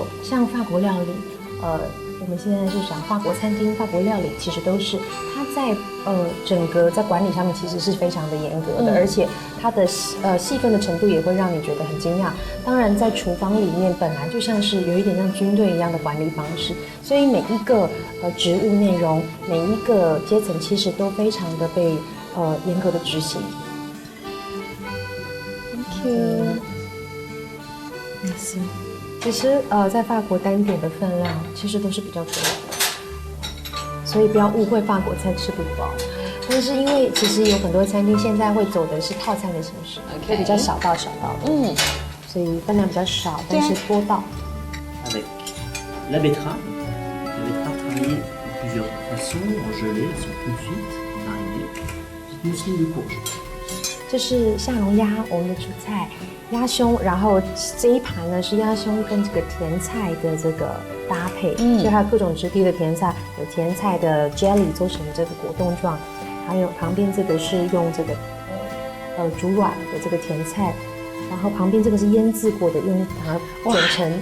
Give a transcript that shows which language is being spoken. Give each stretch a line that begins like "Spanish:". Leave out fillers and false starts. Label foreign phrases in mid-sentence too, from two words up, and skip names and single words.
Chinese: 像法国料理，我们现在是讲法国餐厅、法国料理，其实都是它在整个在管理上面其实是非常的严格的，而且它的细分的程度也会让你觉得很惊讶。当然，在厨房里面本来就像是有一点像军队一样的管理方式，所以每一个职务内容、每一个阶层其实都非常的被严格的执行。
English: Thank you。
Chinese: Merci。其实在法国单点的分量其实都是比较多的，所以不要误会法国菜吃不饱。但是因为其实有很多餐厅现在会走的是套餐的形式，会比较小道的，所以分量比较少，但是多道。
French: Avec la betterave travaillée de plusieurs façons, en gelée, elles sont confites, marinée, petite mousseline de courge.
Chinese: 这是夏龙鸭，我们的主菜。鸭胸，然后这一盘呢是鸭胸跟这个甜菜的这个搭配，所以它有各种质地的甜菜，有甜菜的 jelly 做成这个果冻状，还有旁边这个是用这个煮软的这个甜菜，然后旁边这个是腌制过的，用把它卷成，